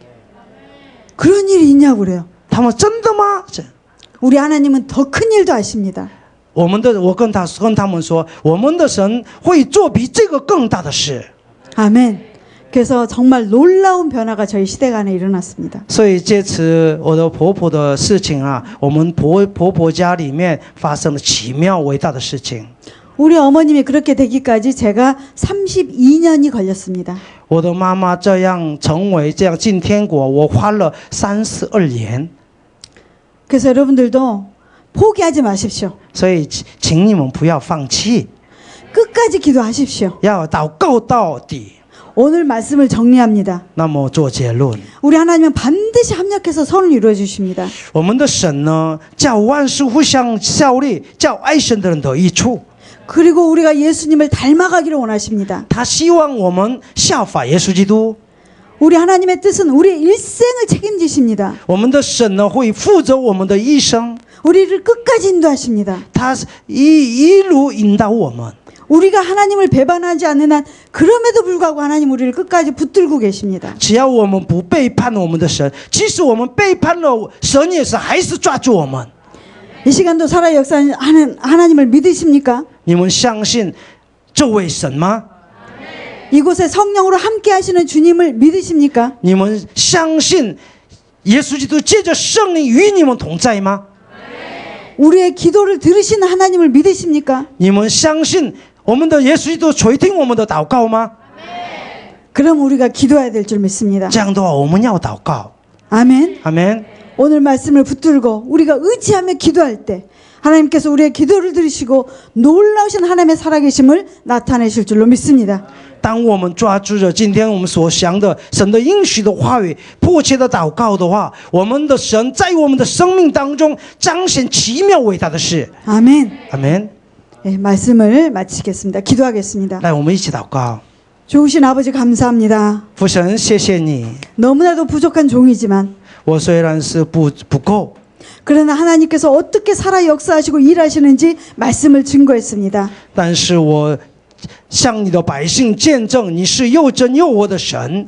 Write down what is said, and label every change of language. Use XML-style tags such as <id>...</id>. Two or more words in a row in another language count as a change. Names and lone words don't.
<ko>그런 일이 있냐고 그래요.</ko> <zh>他们真的吗？</zh> <ko>우리 하나님은 더 큰 일도 아십니다.</ko> <zh>我跟他们说，我们的神会做比这个更大的事。</zh> <ko>아멘. 그래서 정말 놀라운 변화가 저희 시대가 안에 일어났습니다.</ko> <zh>所以这次我的婆婆的事情啊，我们婆婆家里面发生了奇妙伟大的事情。</zh> <ko>우리 어머님이 그렇게 되기까지 제가 32년이 걸렸습니다.</ko> <zh>我的妈妈这样成为这样进天国，我花了32年。</zh> <ko>그래서 여러분들도 포기하지 마십시오.</ko> <zh>所以请你们不要放弃，</zh> <ko>끝까지 기도하십시오.</ko> <zh>要祷告到底。</zh> <ko>오늘 말씀을 정리합니다.</ko> <zh>那么做结论，</zh> <ko>우리 하나님은 반드시 합력해서 선을 이루어 주십니다.</ko> <zh>我们的神呢，叫万事互相效力，叫爱神的人得益处。</zh> <ko>그리고 우리가 예수님을 닮아가기를 원하십니다.</ko> <zh>他希望我们效法耶稣基督。</zh> <ko>우리 하나님의 뜻은 우리의 일생을 책임지십니다.</ko> <zh>我们的神呢，会负责我们的一生，</zh> <ko>우리를 끝까지 인도하십니다.</ko> <zh>他一路引导我们。</zh> <ko>우리가 하나님을 배반하지 않는 한 그럼에도 불구하고 하나님 우리를 끝까지 붙들고 계십니다.</ko> <zh>只要我们不背叛我们的神，即使我们背叛了神，也是还是抓住我们。</zh> <ko>이 시간도 살아 역사하는 하나님을 믿으십니까?</ko> <zh>你们相信这位神吗？</zh> <ko>이곳에 성령으로 함께 하시는 주님을 믿으십니까?</ko> <zh>你们相信耶稣基督借着圣灵与你们同在吗？</zh> <ko>우리의 기도를 들으시는 하나님을 믿으십니까?</ko> <zh>你们相信我们的耶稣基督垂听我们的祷告吗？</zh> <ko>그럼 우리가 기도해야 될 줄 믿습니다.</ko> <zh>这样的话，我们要祷告。</zh> <ko>아멘.</ko> <zh>阿门。</zh> <ko>오늘 말씀을 붙들고 우리가 의지하며 기도할 때 하나님께서 우리의 기도를 들으시고 놀라우신 하나님의 살아계심을 나타내실 줄로 믿습니다.</ko> <zh>当我们抓住着今天我们所想的神的应许的话语，迫切的祷告的话，我们的神在我们的生命当中彰显奇妙伟大的事。</zh> <ko>아멘.</ko> <zh>阿门。</zh> <ko>네, 말씀을 마치겠습니다. 기도하겠습니다.</ko> <zh>来，我们一起祷告。</zh> <ko>좋으신 아버지 감사합니다.</ko> <zh>父神，谢谢你。</zh> <ko>너무나도 부족한 종이지만</ko> <zh>我虽然是不够，</zh> <ko>그러나 하나님께서 어떻게 살아 역사하시고 일하시는지 말씀을 증거했습니다.</ko> <zh>但是我向你的百姓见证，你是又真又活的神。</zh>